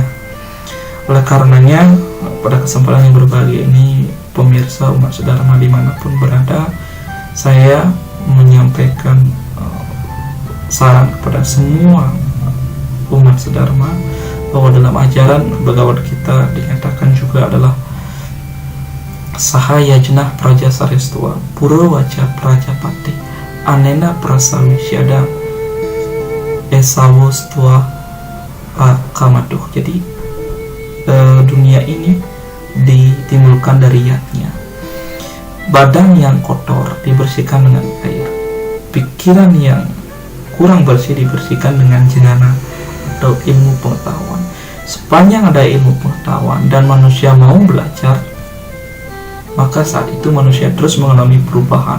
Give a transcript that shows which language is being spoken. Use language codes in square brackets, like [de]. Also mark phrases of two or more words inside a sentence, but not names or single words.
[id] Oleh karenanya pada kesempatan yang berbahagia ini, pemirsa umat sedharma dimanapun berada, saya menyampaikan saran kepada semua umat sedharma bahwa dalam ajaran Bhagavad kita dinyatakan juga adalah [sa] Sahaya jenah praja sarestua Purwawaca prajapati anena prasawisyada esawo stua kamaduh. [id] Jadi dunia ini ditimbulkan dari yatnya. Badan yang kotor dibersihkan dengan air, pikiran yang kurang bersih dibersihkan dengan jenana atau ilmu pengetahuan. Sepanjang ada ilmu pengetahuan dan manusia mau belajar, maka saat itu manusia terus mengalami perubahan.